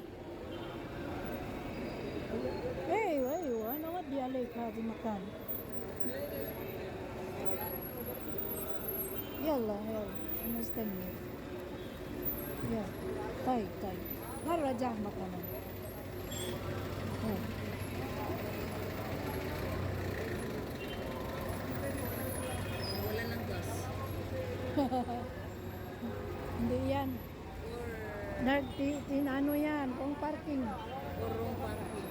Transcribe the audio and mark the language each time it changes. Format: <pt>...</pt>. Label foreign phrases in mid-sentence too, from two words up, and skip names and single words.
<ar>ايوه انا ودي عليك هذا مكان يلا انا استني يلا طيب مرة زحمة كمان</ar> <tl>Wala ng gas. hindi yan ano yan kung parking</tl> <en>Or room parking.</en>